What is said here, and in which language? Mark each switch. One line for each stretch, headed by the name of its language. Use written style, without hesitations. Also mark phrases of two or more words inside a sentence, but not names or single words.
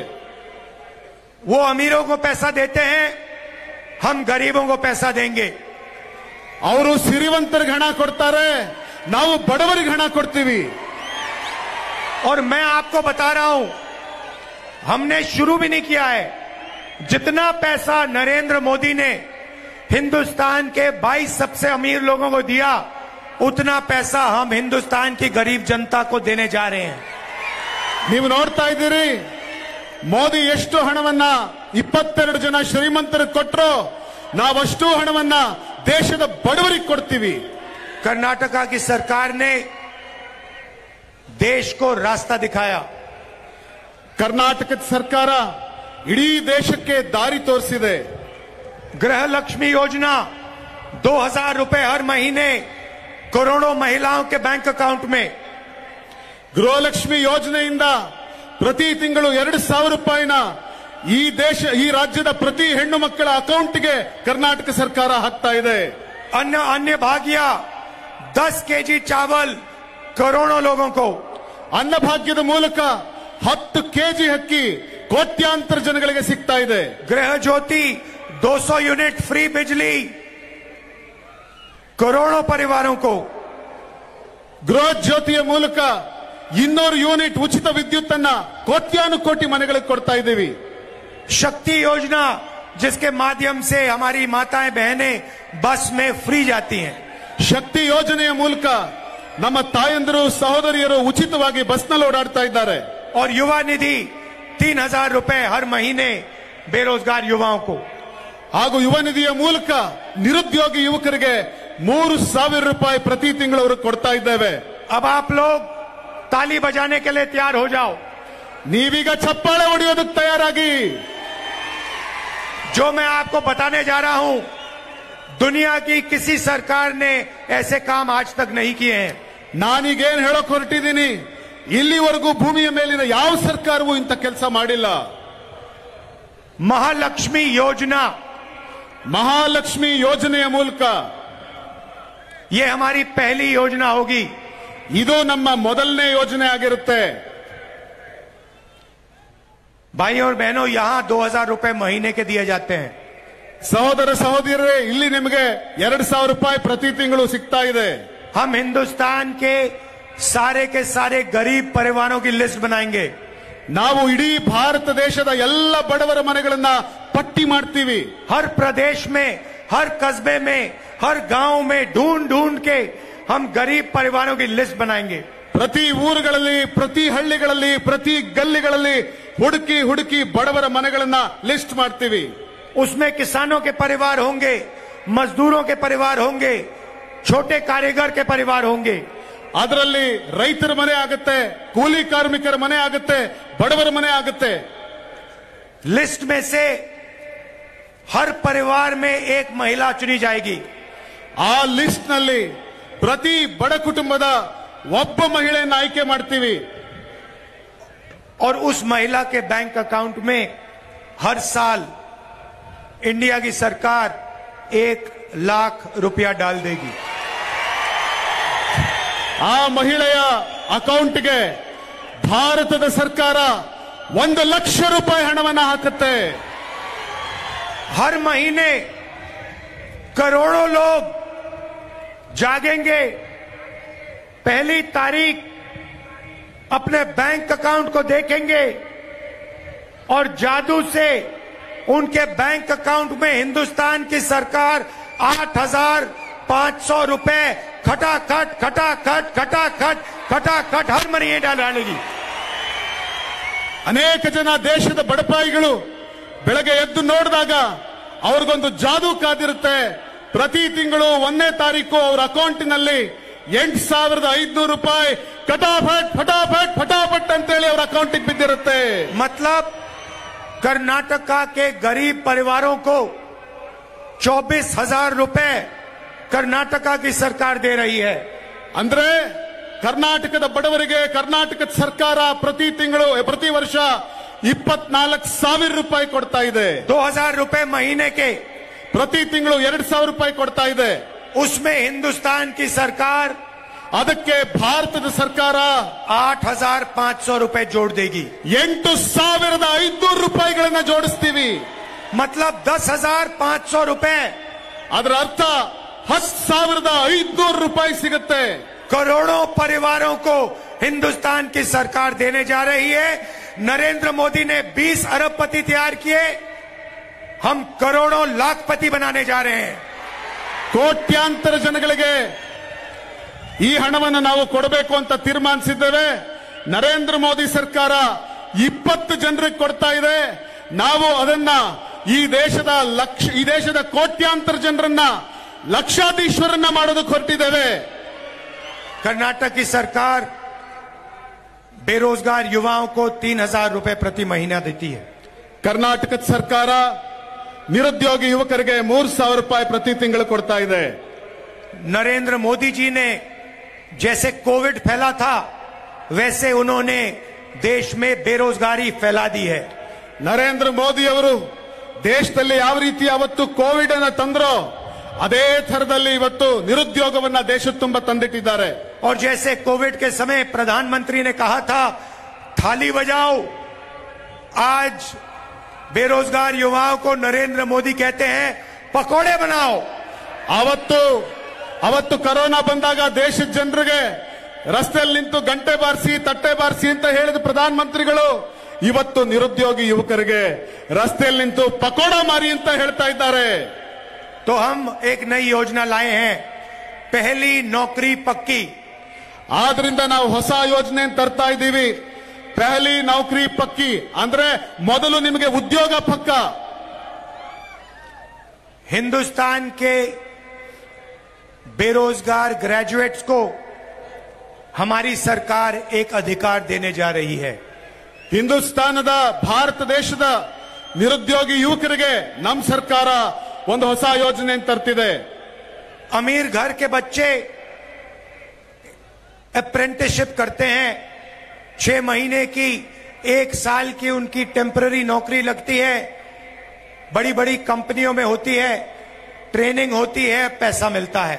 Hindi: वो अमीरों को पैसा देते हैं, हम गरीबों को पैसा देंगे.
Kannada: ಅವರು ಸಿರಿವಂತರಿಗೆ ಹಣ ಕೊಡ್ತಾರೆ, ನಾವು ಬಡವರಿಗೆ ಹಣ ಕೊಡ್ತೀವಿ.
Hindi: और मैं आपको बता रहा हूं, हमने शुरू भी नहीं किया है. जितना पैसा नरेंद्र मोदी ने हिंदुस्तान के 22 सबसे अमीर लोगों को दिया, उतना पैसा हम हिंदुस्तान की गरीब जनता को देने जा रहे हैं.
Kannada: ನೀವು ನೋಡ್ತಾ ಇದ್ದೀರಿ, ಮೋದಿ ಎಷ್ಟು ಹಣವನ್ನ 22 ಜನ ಶ್ರೀಮಂತರಿಗೆ ಕೊಟ್ಟರು, ನಾವಷ್ಟು ಹಣವನ್ನ ದೇಶದ ಬಡವರಿಗೆ ಕೊಡ್ತೀವಿ.
Hindi: कर्नाटका की सरकार ने देश को रास्ता दिखाया.
Kannada: ಕರ್ನಾಟಕದ ಸರ್ಕಾರ ಇಡೀ ದೇಶಕ್ಕೆ ದಾರಿ ತೋರಿಸಿದೆ.
Hindi: गृह लक्ष्मी योजना 2000 रुपए हर महीने करोड़ों महिलाओं के
English: bank account
Hindi: में.
Kannada: ಗೃಹಲಕ್ಷ್ಮಿ ಯೋಜನೆಯಿಂದ ಪ್ರತಿ ತಿಂಗಳು 2000 ರೂಪಾಯಿನ ಈ ರಾಜ್ಯದ ಪ್ರತಿ ಹೆಣ್ಣು ಮಕ್ಕಳ ಅಕೌಂಟ್ಗೆ ಕರ್ನಾಟಕ ಸರ್ಕಾರ ಹಾಕ್ತಾ ಇದೆ.
Hindi: अन्य भाग्य 10 केजी चावल करोड़ों लोगों को.
Kannada: ಅನ್ನಭಾಗ್ಯದ ಮೂಲಕ 10 ಕೆಜಿ ಅಕ್ಕಿ ಕೋಟ್ಯಾಂತರ ಜನಗಳಿಗೆ ಸಿಗ್ತಾ ಇದೆ.
Hindi: गृह ज्योति 200
English: unit free
Hindi: बिजली करोड़ों परिवारों को.
Kannada: ಗೃಹ ಜ್ಯೋತಿಯ ಮೂಲಕ 200 ಯೂನಿಟ್ ಉಚಿತ ವಿದ್ಯುತ್ ಅನ್ನ ಕೋಟ್ಯಾನುಕೋಟಿ ಮನೆಗಳಿಗೆ ಕೊಡ್ತಾ ಇದ್ದೀವಿ.
Hindi: शक्ति योजना जिसके माध्यम से हमारी माताएं बहनें बस में फ्री जाती हैं.
Kannada: ಶಕ್ತಿ ಯೋಜನೆಯ ಮೂಲಕ ನಮ್ಮ ತಾಯಂದಿರು ಸಹೋದರಿಯರು ಉಚಿತವಾಗಿ ಬಸ್ನಲ್ಲಿ ಓಡಾಡ್ತಾ ಇದ್ದಾರೆ.
Hindi: और युवा निधि 3000 रुपए हर महीने बेरोजगार युवाओं को.
Kannada: ಹಾಗೂ ಯುವ ನಿಧಿಯ ಮೂಲಕ ನಿರುದ್ಯೋಗಿ ಯುವಕರಿಗೆ 3000 ರೂಪಾಯಿ ಪ್ರತಿ ತಿಂಗಳು ಅವರು ಕೊಡ್ತಾ ಇದ್ದೇವೆ.
Hindi: अब आप लोग ताली बजाने के लिए तैयार हो जाओ.
Kannada: ನೀವೀಗ ಚಪ್ಪಾಳೆ ಹೊಡೆಯೋದಕ್ಕೆ ತಯಾರಾಗಿ.
Hindi: जो मैं आपको बताने जा रहा हूं, दुनिया की किसी सरकार ने ऐसे काम आज तक नहीं किए हैं.
Kannada: ನಾನೀಗೇನ್ ಹೇಳೋಕ್ ಹೊರಟಿದ್ದೀನಿ, ಇಲ್ಲಿವರೆಗೂ ಭೂಮಿಯ ಮೇಲಿನ ಯಾವ ಸರ್ಕಾರವೂ ಇಂಥ ಕೆಲಸ ಮಾಡಿಲ್ಲ.
Hindi: महालक्ष्मी योजना,
Kannada: ಮಹಾಲಕ್ಷ್ಮಿ ಯೋಜನೆಯ ಮೂಲಕ
Hindi: ये हमारी पहली योजना होगी.
Kannada: ಇದು ನಮ್ಮ ಮೊದಲನೇ ಯೋಜನೆ ಆಗಿರುತ್ತೆ.
Hindi: भाई और बहनों, यहां 2000 रुपए महीने के दिए जाते हैं.
Kannada: ಸಹೋದರ ಸಹೋದರಿಯರೇ, ಇಲ್ಲಿ ನಿಮಗೆ 2000 ರೂಪಾಯಿ ಪ್ರತಿ ತಿಂಗಳು ಸಿಗ್ತಾ ಇದೆ.
Hindi: हम हिंदुस्तान के सारे गरीब परिवारों की लिस्ट बनाएंगे.
Kannada: ನಾವು ಇಡೀ ಭಾರತ ದೇಶದ ಎಲ್ಲ ಬಡವರ ಮನೆಗಳನ್ನ ಪಟ್ಟಿ ಮಾಡ್ತೀವಿ.
Hindi: हर प्रदेश में, हर कस्बे में, हर गांव में ढूंढ के हम गरीब परिवारों की लिस्ट बनाएंगे.
Kannada: ಪ್ರತಿ ಊರುಗಳಲ್ಲಿ, ಪ್ರತಿ ಹಳ್ಳಿಗಳಲ್ಲಿ, ಪ್ರತಿ ಗಲ್ಲಿಗಳಲ್ಲಿ ಹುಡುಕಿ ಬಡವರ ಮನೆಗಳನ್ನ ಲಿಸ್ಟ್ ಮಾಡ್ತೀವಿ.
Hindi: उसमें किसानों के परिवार होंगे, मजदूरों के परिवार होंगे, छोटे कारीगर के परिवार होंगे.
Kannada: ಅದರಲ್ಲಿ ರೈತರ ಮನೆ ಆಗುತ್ತೆ, ಕೂಲಿ ಕಾರ್ಮಿಕರ ಮನೆ ಆಗುತ್ತೆ, ಬಡವರ ಮನೆ ಆಗುತ್ತೆ.
Hindi: लिस्ट में से हर परिवार में एक महिला चुनी जाएगी.
Kannada: ಆ ಲಿಸ್ಟ್ ನಲ್ಲಿ ಪ್ರತಿ ಬಡ ಕುಟುಂಬದ ಒಬ್ಬ ಮಹಿಳೆಯನ್ನು ಆಯ್ಕೆ ಮಾಡ್ತೀವಿ.
Hindi: और उस महिला के
English: bank account
Hindi: में हर साल इंडिया की सरकार 1 लाख रुपया डाल देगी.
Kannada: ಆ ಮಹಿಳೆಯ ಅಕೌಂಟ್ಗೆ ಭಾರತದ ಸರ್ಕಾರ 1 ಲಕ್ಷ ರೂಪಾಯಿ ಹಣವನ್ನು ಹಾಕುತ್ತೆ.
Hindi: हर महीने करोड़ों लोग जागेंगे, पहली तारीख अपने
English: bank account
Hindi: को देखेंगे और जादू से उनके
English: bank account
Hindi: में हिंदुस्तान की सरकार 8,500 रुपए खटाखट खटाखट खटाखट खटाखट हर महीने डालेगी.
Kannada: ಅನೇಕ ಜನ ದೇಶದ ಬಡಪಾಯಿಗಳು ಬೆಳಗ್ಗೆ ಎದ್ದು ನೋಡಿದಾಗ ಅವ್ರಿಗೊಂದು ಜಾದೂ ಕಾದಿರುತ್ತೆ. ಪ್ರತಿ ತಿಂಗಳು 1ನೇ ತಾರೀಕು ಅವರ ಅಕೌಂಟಿನಲ್ಲಿ 8,500 ರೂಪಾಯಿ
Hindi: फटाफट फटाफट फटाफट
Kannada: ಅಂತೇಳಿ ಅವರ ಅಕೌಂಟಿಗೆ ಬಿದ್ದಿರುತ್ತೆ.
Hindi: मतलब कर्नाटका के गरीब परिवारों को 24,000 रुपए कर्नाटका की सरकार दे रही है.
Kannada: ಅಂದ್ರೆ ಕರ್ನಾಟಕದ ಬಡವರಿಗೆ ಕರ್ನಾಟಕದ ಸರ್ಕಾರ ಪ್ರತಿ ವರ್ಷ 24,000 ರೂಪಾಯಿ ಕೊಡ್ತಾ ಇದೆ.
Hindi: 2,000 रुपए महीने के
Kannada: ಪ್ರತಿ ತಿಂಗಳು 2,000 ರೂಪಾಯಿ ಕೊಡ್ತಾ ಇದೆ.
Hindi: उसमें हिंदुस्तान की सरकार
Kannada: ಅದಕ್ಕೆ ಭಾರತದ ಸರ್ಕಾರ
Hindi: 8,500 रुपए जोड़ देगी.
Kannada: 8,500 ರೂಪಾಯಿಗಳನ್ನ ಜೋಡಿಸ್ತೀವಿ.
Hindi: मतलब 10,500 रुपए,
Kannada: ಅದರ ಅರ್ಥ 10,500 ರೂಪಾಯಿ ಸಿಗುತ್ತೆ.
Hindi: करोड़ों परिवारों को हिंदुस्तान की सरकार देने जा रही है. नरेंद्र मोदी ने 20 अरबपति तैयार किए, हम करोड़ों लाखपति बनाने जा रहे हैं.
Kannada: ಕೋಟ್ಯಾಂತರ ಜನಗಳಿಗೆ ಈ ಹಣವನ್ನು ನಾವು ಕೊಡಬೇಕು ಅಂತ ತೀರ್ಮಾನಿಸಿದ್ದೇವೆ. ನರೇಂದ್ರ ಮೋದಿ ಸರ್ಕಾರ 20 ಜನರಿಗೆ ಕೊಡ್ತಾ ಇದೆ. ನಾವು ಅದನ್ನ ಈ ದೇಶದ ಕೋಟ್ಯಾಂತರ ಜನರನ್ನ ಲಕ್ಷಾಧೀಶ್ವರನ್ನ ಮಾಡೋದಕ್ಕೆ ಹೊರಟಿದ್ದೇವೆ.
Hindi: कर्नाटक की सरकार बेरोजगार युवाओं को 3,000 रुपए प्रति महीना देती है.
Kannada: ಕರ್ನಾಟಕದ ಸರ್ಕಾರ ನಿರುದ್ಯೋಗಿ ಯುವಕರಿಗೆ 3,000 ರೂಪಾಯಿ ಪ್ರತಿ ತಿಂಗಳು ಕೊಡ್ತಾ ಇದೆ.
Hindi: नरेंद्र मोदी जी ने जैसे कोविड फैला था वैसे उन्होंने देश में बेरोजगारी फैला दी है.
Kannada: ನರೇಂದ್ರ ಮೋದಿ ಅವರು ದೇಶದಲ್ಲಿ ಯಾವ ರೀತಿ ಅವತ್ತು ಕೋವಿಡ್ ಅನ್ನು ತಂದ್ರೋ ಅದೇ ಥರದಲ್ಲಿ ಇವತ್ತು ನಿರುದ್ಯೋಗವನ್ನ ದೇಶದ ತುಂಬ ತಂದಿಟ್ಟಿದ್ದಾರೆ.
Hindi: और जैसे कोविड के समय प्रधानमंत्री ने कहा था थाली बजाओ, आज बेरोजगार युवाओं को नरेंद्र मोदी कहते हैं पकोड़े बनाओ.
Kannada: ಅವತ್ತು ಕೊರೋನಾ ಬಂದಾಗ ದೇಶದ ಜನರಿಗೆ ರಸ್ತೆಯಲ್ಲಿ ನಿಂತು ಗಂಟೆ ಬಾರಿಸಿ ತಟ್ಟೆ ಬಾರಿಸಿ ಅಂತ ಹೇಳಿದ ಪ್ರಧಾನಮಂತ್ರಿಗಳು ಇವತ್ತು ನಿರುದ್ಯೋಗಿ ಯುವಕರಿಗೆ ರಸ್ತೆಯಲ್ಲಿ ನಿಂತು ಪಕೋಡ ಮಾರಿ ಅಂತ ಹೇಳ್ತಾ ಇದ್ದಾರೆ.
Hindi: तो हम एक नई योजना लाए हैं, पहली नौकरी पक्की.
Kannada: ಆದ್ರಿಂದ ನಾವು ಹೊಸ ಯೋಜನೆ ತರ್ತಾ ಇದ್ದೀವಿ.
Hindi: पहली नौकरी पक्की
Kannada: ಅಂದ್ರೆ ಮೊದಲು ನಿಮಗೆ ಉದ್ಯೋಗ ಪಕ್ಕ.
Hindi: हिंदुस्तान के बेरोजगार ग्रेजुएट्स को हमारी सरकार एक अधिकार देने जा रही है.
Kannada: ಹಿಂದೂಸ್ತಾನದ ಭಾರತ ದೇಶದ ನಿರುದ್ಯೋಗಿ ಯುವಕರಿಗೆ ನಮ್ಮ ಸರ್ಕಾರ ಒಂದು ಹೊಸ ಯೋಜನೆ ತರ್ತಿದೆ.
Hindi: अमीर घर के बच्चे अप्रेंटिसशिप करते हैं, 6 महीने की 1 साल की उनकी टेम्पररी नौकरी लगती है, बड़ी बड़ी कंपनियों में होती है, ट्रेनिंग होती है, पैसा मिलता है.